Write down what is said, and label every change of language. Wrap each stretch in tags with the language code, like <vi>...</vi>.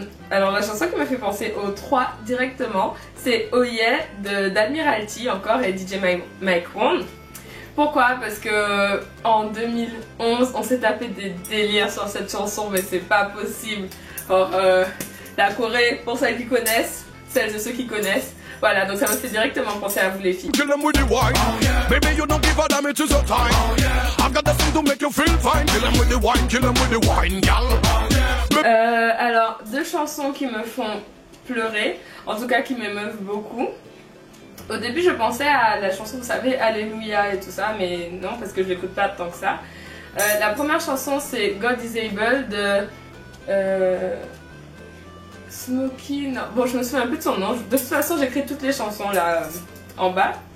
<fr>Alors la chanson qui me fait penser aux 3 directement, c'est Oh Yeah d'Admiralty encore et DJ Mike One. Pourquoi? Parce que en 2011 on s'est tapé des délires sur cette chanson, mais c'est pas possible. Or, la Corée, pour celles qui connaissent, celles et ceux qui connaissent. Voilà, donc ça me fait directement penser à vous les filles.</fr> <en>Kill them with the wine. Baby, you don't give a damn, it is your time. I've got the thing to make you feel fine. Kill them with the wine, kill them with the wine, gal.</en> <fr>Alors, 2 chansons qui me font pleurer, en tout cas qui m'émeuvent beaucoup. Au début, je pensais à la chanson, vous savez, Alléluia et tout ça, mais non, parce que je l'écoute pas tant que ça. La première chanson, c'est God is Able de Smokey, non, bon je me souviens plus de son nom, de toute façon j'écris toutes les chansons là en bas.</fr>